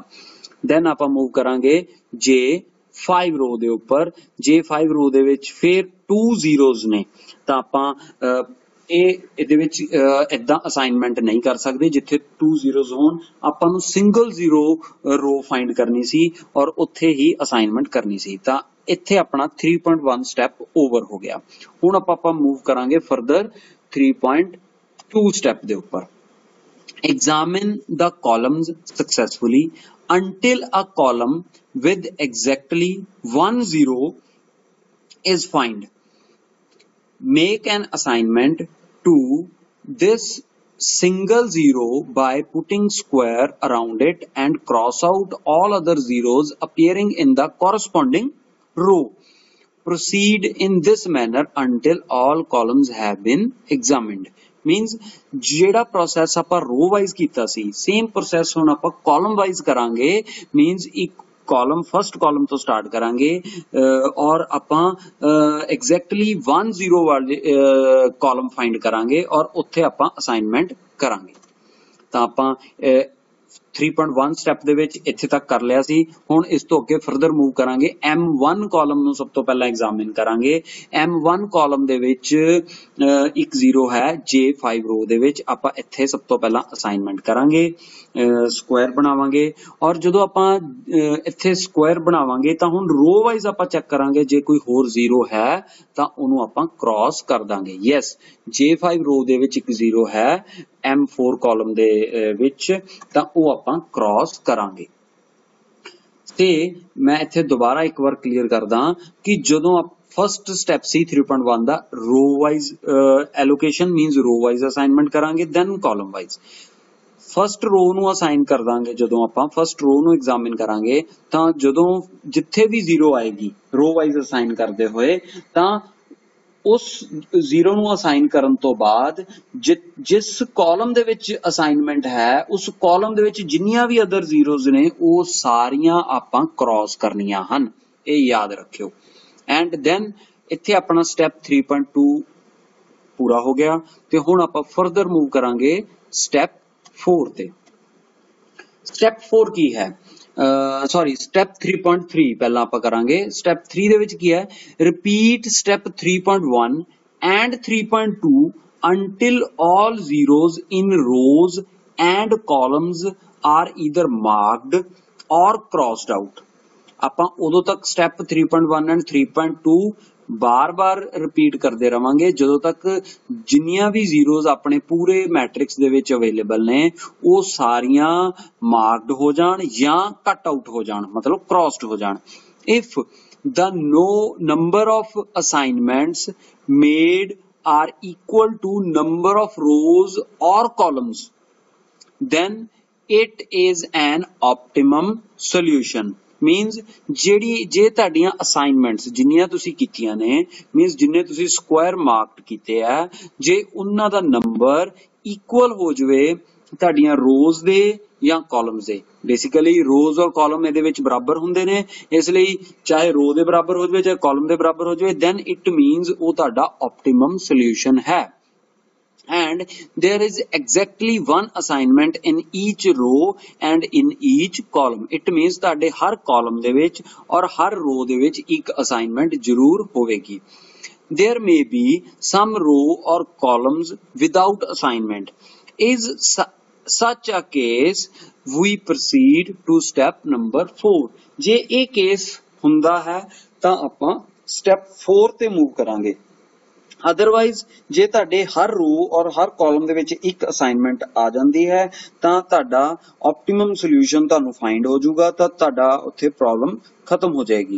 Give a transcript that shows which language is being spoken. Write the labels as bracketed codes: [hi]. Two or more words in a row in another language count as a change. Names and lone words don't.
[pa] then ਆਪਾਂ ਮੂਵ ਕਰਾਂਗੇ J5 ਰੋ ਦੇ ਉੱਪਰ J5 ਰੋ ਦੇ ਵਿੱਚ ਫਿਰ 2 zeros ਨੇ ਤਾਂ ਆਪਾਂ ਇਹਦੇ ਵਿੱਚ ਇਦਾਂ ਅਸਾਈਨਮੈਂਟ ਨਹੀਂ ਕਰ ਸਕਦੇ ਜਿੱਥੇ 2 zeros ਹੋਣ ਆਪਾਂ ਨੂੰ [en] single 0 row find [pa] ਕਰਨੀ ਸੀ ਔਰ ਉੱਥੇ ਹੀ ਅਸਾਈਨਮੈਂਟ ਕਰਨੀ ਸੀ ਤਾਂ ਇੱਥੇ ਆਪਣਾ 3.1 [en] step over [pa] ਹੋ ਗਿਆ। ਹੁਣ ਆਪਾਂ ਮੂਵ ਕਰਾਂਗੇ ਫਰਦਰ 3.2 ਸਟੈਪ ਦੇ ਉੱਪਰ [en] examine the columns successfully until a column with exactly 1 0 is found. Make an assignment to this single 0 by putting square around it and cross out all other zeros appearing in the corresponding row. Proceed in this manner until all columns have been examined. [pa] ਮੀਨਸ ਜਿਹੜਾ ਪ੍ਰੋਸੈਸ ਆਪਾਂ [en] row wise [pa] ਕੀਤਾ ਸੀ [en] same process [pa] ਹੁਣ ਆਪਾਂ [en] column wise [pa] ਕਰਾਂਗੇ ਮੀਨਸ ਇੱਕ [en] column first column [pa] ਤੋਂ ਸਟਾਰਟ ਕਰਾਂਗੇ ਔਰ ਆਪਾਂ [en] exactly 1 0 [pa] ਵਾਲੇ [en] column find [pa] ਕਰਾਂਗੇ ਔਰ ਉੱਥੇ ਆਪਾਂ ਅਸਾਈਨਮੈਂਟ ਕਰਾਂਗੇ ਤਾਂ ਆਪਾਂ 3.1 ਸਟੈਪ ਦੇ ਵਿੱਚ ਇੱਥੇ ਤੱਕ ਕਰ ਲਿਆ ਸੀ। ਹੁਣ ਇਸ ਤੋਂ ਅੱਗੇ ਫਰਦਰ ਮੂਵ ਕਰਾਂਗੇ M1 ਕਾਲਮ ਨੂੰ ਸਭ ਤੋਂ ਪਹਿਲਾਂ ਐਗਜ਼ਾਮਿਨ ਕਰਾਂਗੇ। M1 ਕਾਲਮ ਦੇ ਵਿੱਚ ਇੱਕ 0 ਹੈ J5 ਰੋ ਦੇ ਵਿੱਚ ਆਪਾਂ ਇੱਥੇ ਸਭ ਤੋਂ ਪਹਿਲਾਂ ਅਸਾਈਨਮੈਂਟ ਕਰਾਂਗੇ ਸਕੁਆਇਰ ਬਣਾਵਾਂਗੇ ਔਰ ਜਦੋਂ ਆਪਾਂ ਇੱਥੇ ਸਕੁਆਇਰ ਬਣਾਵਾਂਗੇ ਤਾਂ ਹੁਣ ਰੋ ਵਾਈਜ਼ ਆਪਾਂ ਚੈੱਕ ਕਰਾਂਗੇ ਜੇ ਕੋਈ ਹੋਰ 0 ਹੈ ਤਾਂ ਉਹਨੂੰ ਆਪਾਂ ਕ੍ਰਾਸ ਕਰ ਦਾਂਗੇ। ਯੈਸ J5 ਰੋ ਦੇ ਵਿੱਚ ਇੱਕ 0 ਹੈ M4 ਕਾਲਮ ਦੇ ਵਿੱਚ ਤਾਂ ਉਹ ਆਪਾਂ ਕ੍ਰਾਸ ਕਰਾਂਗੇ। ਤੇ ਮੈਂ ਇੱਥੇ ਦੁਬਾਰਾ ਇੱਕ ਵਾਰ ਕਲੀਅਰ ਕਰਦਾ ਕਿ ਜਦੋਂ [en] first step [pa] ਸੀ 3.1 ਦਾ [en] row wise allocation [pa] ਮੀਨਸ ਰੋ [en] wise assignment [pa] ਕਰਾਂਗੇ [en] then column wise first row [pa] ਨੂੰ ਅਸਾਈਨ ਕਰ ਦਾਂਗੇ ਜਦੋਂ ਆਪਾਂ ਫਰਸਟ रो ਨੂੰ ਐਗਜ਼ਾਮਿਨ ਕਰਾਂਗੇ ਤਾਂ ਜਦੋਂ ਜਿੱਥੇ ਵੀ 0 ਆਏਗੀ रो ਵਾਈਜ਼ ਅਸਾਈਨ ਕਰਦੇ ਹੋਏ ਤਾਂ ਉਸ 0 ਨੂੰ ਅਸਾਈਨ ਕਰਨ ਤੋਂ ਬਾਅਦ ਜਿਸ ਕਾਲਮ ਦੇ ਵਿੱਚ ਅਸਾਈਨਮੈਂਟ ਹੈ ਉਸ ਕਾਲਮ ਦੇ ਵਿੱਚ ਜਿੰਨੀਆਂ ਵੀ ਅਦਰ ਜ਼ੀਰੋਜ਼ ਨੇ ਉਹ ਸਾਰੀਆਂ ਆਪਾਂ ਕ੍ਰਾਸ ਕਰਨੀਆਂ ਹਨ ਇਹ ਯਾਦ ਰੱਖਿਓ। [en] and then [pa] ਇੱਥੇ ਅਪਣਾ ਸਟੈਪ 3.2 ਪੂਰਾ ਹੋ ਗਿਆ ਤੇ ਹੁਣ ਆਪਾਂ ਫਰਦਰ ਮੂਵ ਕਰਾਂਗੇ ਸਟੈਪ 4 ਤੇ। ਸਟੈਪ 4 ਕੀ ਹੈ ਸੌਰੀ ਸਟੈਪ 3.3 ਪਹਿਲਾਂ ਆਪਾਂ ਕਰਾਂਗੇ। ਸਟੈਪ 3 ਦੇ ਵਿੱਚ ਕੀ ਹੈ ਰਿਪੀਟ ਸਟੈਪ 3.1 ਐਂਡ 3.2 [en] until all zeros in rows and columns are either marked or crossed out। [pa] ਆਪਾਂ ਉਦੋਂ ਤੱਕ ਸਟੈਪ 3.1 ਐਂਡ 3.2 ਬਾਰ-ਬਾਰ ਰਿਪੀਟ ਕਰਦੇ ਰਵਾਂਗੇ ਜਦੋਂ ਤੱਕ ਜਿੰਨੀਆਂ ਵੀ ਜ਼ੀਰੋਜ਼ ਆਪਣੇ ਪੂਰੇ ਮੈਟ੍ਰਿਕਸ ਦੇ ਵਿੱਚ ਅਵੇਲੇਬਲ ਨੇ ਉਹ ਸਾਰੀਆਂ ਮਾਰਕਡ ਹੋ ਜਾਣ ਜਾਂ ਕੱਟ ਆਊਟ ਹੋ ਜਾਣ ਮਤਲਬ ਕ੍ਰਾਸਡ ਹੋ ਜਾਣ। [en] ਇਫ the number of assignments made are equal to number of rows or columns then it is an optimum solution। [pa] मीनस ਜਿਹੜੀ ਜੇ ਤੁਹਾਡੀਆਂ ਅਸਾਈਨਮੈਂਟਸ ਜਿੰਨੀਆਂ ਤੁਸੀਂ ਕੀਤੀਆਂ ਨੇ ਮੀਨਸ ਜਿੰਨੇ ਤੁਸੀਂ ਸਕੁਆਇਰ ਮਾਰਕਡ ਕੀਤੇ ਆ ਜੇ ਉਹਨਾਂ ਦਾ ਨੰਬਰ ਇਕੁਅਲ ਹੋ ਜਵੇ ਤੁਹਾਡੀਆਂ ਰੋਜ਼ ਦੇ ਜਾਂ ਕਾਲਮਸ ਦੇ। ਬੇਸਿਕਲੀ ਰੋਜ਼ ਔਰ ਕਾਲਮ ਇਹਦੇ ਵਿੱਚ ਬਰਾਬਰ ਹੁੰਦੇ ਨੇ, ਇਸ ਲਈ ਚਾਹੇ ਰੋ ਦੇ ਬਰਾਬਰ ਹੋ ਜਾਵੇ ਚਾਹੇ ਕਾਲਮ ਦੇ ਬਰਾਬਰ ਹੋ ਜਾਵੇ, [en] then it means [pa] ਉਹ ਤੁਹਾਡਾ [en] optimum solution ਹੈ। and there is exactly one assignment in each row and in each column। it means [pa] ਤੁਹਾਡੇ ਹਰ ਕਾਲਮ ਦੇ ਵਿੱਚ ਔਰ ਹਰ ਰੋ ਦੇ ਵਿੱਚ ਇੱਕ ਅਸਾਈਨਮੈਂਟ ਜ਼ਰੂਰ ਹੋਵੇਗੀ। [en] there may be some row or columns without assignment। is such a case we proceed to step number 4। [pa] ਜੇ ਇਹ ਕੇਸ ਹੁੰਦਾ ਹੈ ਤਾਂ ਆਪਾਂ ਸਟੈਪ 4 ਤੇ ਮੂਵ ਕਰਾਂਗੇ। ਅਦਰਵਾਈਜ਼ ਜੇ ਤੁਹਾਡੇ ਹਰ ਰੋ ਔਰ ਹਰ ਕਾਲਮ ਦੇ ਵਿੱਚ ਇੱਕ ਅਸਾਈਨਮੈਂਟ ਆ ਜਾਂਦੀ ਹੈ ਤਾਂ ਤੁਹਾਡਾ ਆਪਟੀਮਮ ਸੋਲੂਸ਼ਨ ਤੁਹਾਨੂੰ ਫਾਈਂਡ ਹੋ ਜਾਊਗਾ, ਤਾਂ ਤੁਹਾਡਾ ਉੱਥੇ ਪ੍ਰੋਬਲਮ ਖਤਮ ਹੋ ਜਾਏਗੀ।